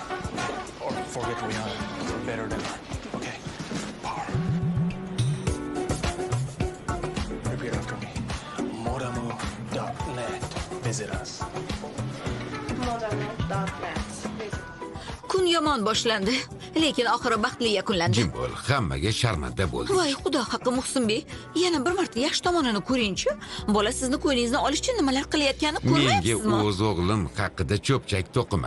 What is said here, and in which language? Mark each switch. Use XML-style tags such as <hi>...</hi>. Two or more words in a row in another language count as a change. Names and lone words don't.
<en>Or forget Rihanna. We're better than her. Okay? Power. Repeat after me. Modamu.net. Visit us. Modamu.net.</en> <uz>Kun yomon boshlandi, lekin oxiri baxtli yakunlandi. Jim bo'l, hammaga sharmanda bo'ldik. Voy, xudo haqqi Muhsinbek, yana bir marta yaxshi tomonini ko'ring-chi. Bola sizni qo'yningizdan olish uchun nimalar qilayotganini ko'ryapsizmi? Menga o'z o'g'lim haqida cho'pchak to'qima.</uz>